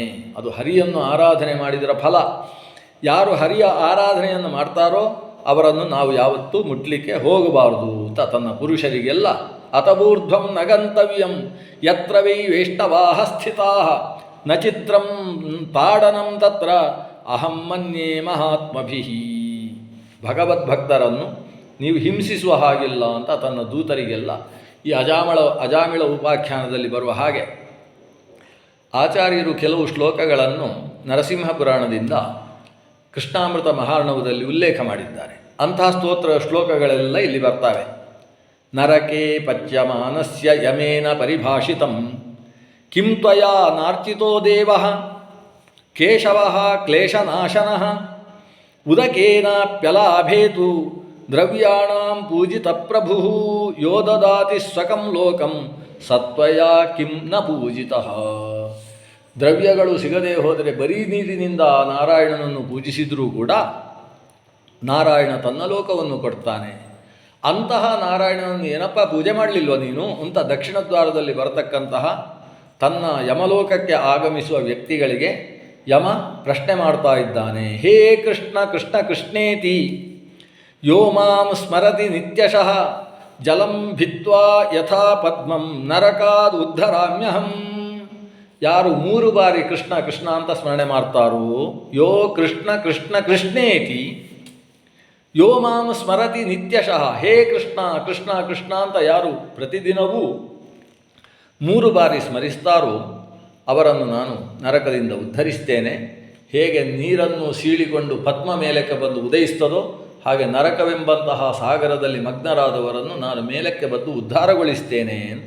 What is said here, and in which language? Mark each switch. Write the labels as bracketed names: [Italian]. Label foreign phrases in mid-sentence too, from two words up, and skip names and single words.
[Kannada] ಅದು ಹರಿಯನ್ನು ಆರಾಧನೆ ಮಾಡಿದರ ಫಲ. ಯಾರು ಹರಿಯ ಆರಾಧನೆಯನ್ನು ಮಾಡ್ತಾರೋ ಅವರನ್ನು ನಾವು ಯಾವತ್ತೂ ಮುಟ್ಲಿಕ್ಕೆ ಹೋಗಬಾರದು ಅಂತ ತನ್ನ ಪುರುಷರಿಗೆಲ್ಲ [Sanskrit] ಅತಬೂರ್ಧ್ವಂ ನಗಂತವ್ಯಂ ಯತ್ರ ವೈ ವೈಷ್ಣವಾಹ ಸ್ಥಿತಾಃ ನ ಚಿತ್ರಂ ತಾಡನಂ ತತ್ರ ಅಹಂ ಮನ್ಯೇ ಮಹಾತ್ಮಭಿಃ. [Kannada] ಭಗವದ್ಭಕ್ತರನ್ನು ನೀವು ಹಿಂಸಿಸುವ ಹಾಗಿಲ್ಲ ಅಂತ ತನ್ನ ದೂತರಿಗೆಲ್ಲ ಈ ಅಜಾಮಿಳ ಉಪಾಖ್ಯಾನದಲ್ಲಿ ಬರುವ ಹಾಗೆ ಆಚಾರ್ಯರು ಕೆಲವು ಶ್ಲೋಕಗಳನ್ನು ನರಸಿಂಹ ಪುರಾಣದಿಂದ ಕೃಷ್ಣಾಮೃತ ಮಹಾರ್ಣವದಲ್ಲಿ ಉಲ್ಲೇಖ ಮಾಡಿದ್ದಾರೆ. ಅಂತಹ ಶ್ಲೋಕಗಳೆಲ್ಲ ಇಲ್ಲಿ ಬರ್ತವೆ. [Sanskrit] ನರಕೆ ಪಚ್ಯಮಾನಸ್ಯ ಯಮೇನ ಪರಿಭಾಷಿತಂ ಕಿಂ ತ್ವಯಾ ನಾರ್ಚಿತೋ ದೇವಃ ಕೇಶವಃ ಕ್ಲೇಶನಾಶನಃ ಉದಕೇನಾಪ್ಯಲಾಭೇತು ದ್ರವ್ಯಾಣಾಂ ಪೂಜಿತ ಪ್ರಭುಃ ಯೋ ದದಾತಿ ಸ್ವಕಂ ಲೋಕಂ ಸತ್ವಯಾ ಕಿಂ ನ ಪೂಜಿತಃ. [Kannada] ದ್ರವ್ಯಗಳು ಸಿಗದೆ ಹೋದರೆ ಬರೀ ನೀರಿನಿಂದ ನಾರಾಯಣನನ್ನು ಪೂಜಿಸಿದರೂ ಕೂಡ ನಾರಾಯಣ ತನ್ನ ಲೋಕವನ್ನು ಕೊಡ್ತಾನೆ. ಅಂತಹ ನಾರಾಯಣನನ್ನು ಏನಪ್ಪ ಪೂಜೆ ಮಾಡಲಿಲ್ವ ನೀನು ಅಂತ ದಕ್ಷಿಣ ದ್ವಾರದಲ್ಲಿ ಬರತಕ್ಕಂತಹ ತನ್ನ ಯಮಲೋಕಕ್ಕೆ ಆಗಮಿಸುವ ವ್ಯಕ್ತಿಗಳಿಗೆ ಯಮ ಪ್ರಶ್ನೆ ಮಾಡ್ತಾ ಇದ್ದಾನೆ. [Sanskrit] ಹೇ ಕೃಷ್ಣ ಕೃಷ್ಣ ಕೃಷ್ಣೇತಿ ಯೋ ಮಾಂ ಸ್ಮರತಿ ನಿತ್ಯಶಃ ಜಲಂ ಭಿತ್ವಾ ಯಥಾ ಪದ್ಮಂ ನರಕಾದ್ ಉದ್ಧರಾಮ್ಯಹಂ. [Kannada] ಯಾರು 3 ಬಾರಿ ಕೃಷ್ಣ ಕೃಷ್ಣ ಅಂತ ಸ್ಮರಣೆ ಮಾಡ್ತಾರೋ, [Sanskrit] ಯೋ ಕೃಷ್ಣ ಕೃಷ್ಣ ಕೃಷ್ಣೇತಿ ಯೋ ಮಾಂ ಸ್ಮರತಿ ನಿತ್ಯಶಃ, [Kannada] ಹೇ ಕೃಷ್ಣ ಕೃಷ್ಣ ಕೃಷ್ಣ ಅಂತ ಯಾರು ಪ್ರತಿದಿನವೂ 3 ಬಾರಿ ಸ್ಮರಿಸ್ತಾರೋ ಅವರನ್ನು ನಾನು ನರಕದಿಂದ ಉದ್ಧರಿಸ್ತೇನೆ. ಹೇಗೆ ನೀರನ್ನು ಸೀಳಿಕೊಂಡು ಪದ್ಮ ಮೇಲಕ್ಕೆ ಬಂದು ಉದಯಿಸ್ತದೋ ಹಾಗೆ ನರಕವೆಂಬಂತಹ ಸಾಗರದಲ್ಲಿ ಮಗ್ನರಾದವರನ್ನು ನಾನು ಮೇಲಕ್ಕೆ ಬಂದು ಉದ್ಧಾರಗೊಳಿಸ್ತೇನೆ ಅಂತ.